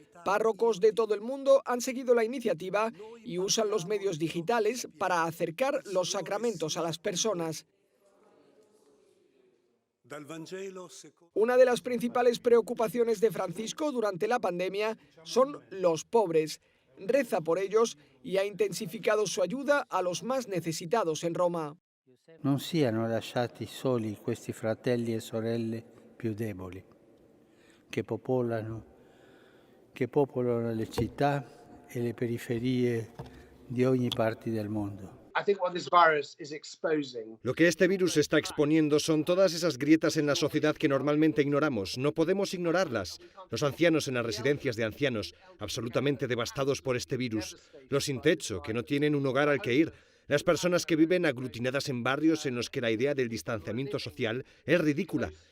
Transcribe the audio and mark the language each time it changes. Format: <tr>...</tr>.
<es>Párrocos de todo el mundo han seguido la iniciativa y usan los medios digitales para acercar los sacramentos a las personas. Una de las principales preocupaciones de Francisco durante la pandemia son los pobres. Reza por ellos y ha intensificado su ayuda a los más necesitados en Roma.</es> <it>Non siano lasciati soli questi fratelli e sorelle più deboli, che popolano le città e le periferie di ogni parte del mondo.</it> <es>Lo que este virus está exponiendo son todas esas grietas en la sociedad que normalmente ignoramos. No podemos ignorarlas. Los ancianos en las residencias de ancianos, absolutamente devastados por este virus. Los sin techo, que no tienen un hogar al que ir. Las personas que viven aglutinadas en barrios en los que la idea del distanciamiento social es ridícula.</es>